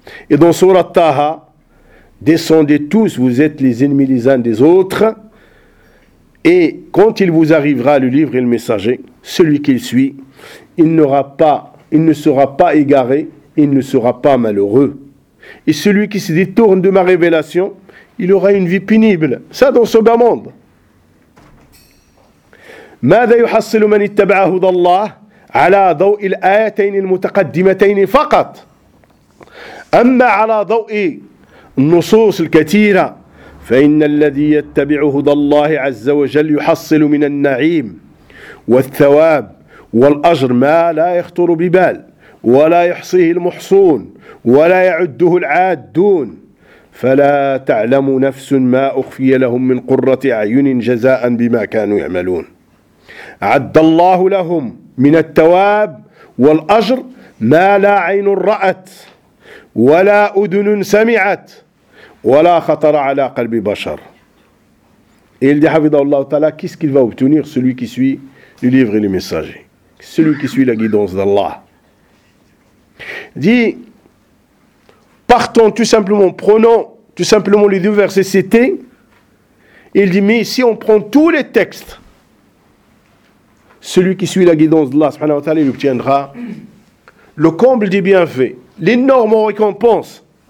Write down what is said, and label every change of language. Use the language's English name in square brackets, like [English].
[French] Et dans Surat Taha, descendez tous, vous êtes les ennemis les uns des autres, et quand il vous arrivera le livre et le messager, celui qui le suit, il ne sera pas égaré, il ne sera pas malheureux. Et celui qui se détourne de ma révélation, il aura une vie pénible. Ça dans ce bas monde. [Arabic] ماذا يحصل من اتبع هدى الله على ضوء الآيتين المتقدمتين فقط؟ أما على ضوء النصوص الكثيرة فإن الذي يتبع هدى الله عز وجل يحصل من النعيم والثواب والأجر ما لا يخطر ببال ولا يحصيه المحصون ولا يعده العادون فلا تعلم نفس ما أخفي لهم من قرة أعين جزاء بما كانوا يعملون عد الله لهم من الثواب والأجر ما لا عين رأت ولا أذن سمعت ولا خطر على قلب بشر. [French] Et il dit حفظه الله تعالى, qu'est-ce qu'il va obtenir celui qui suit le livre et le messager, celui qui suit la guidance d'Allah? Dit, partons tout simplement, prenons tout simplement les deux versets cités. Il dit, mais si on prend tous les textes, celui qui suit la guidance d'Allah subhanahu wa ta'ala, il obtiendra le comble des bienfaits, l'énorme récompense.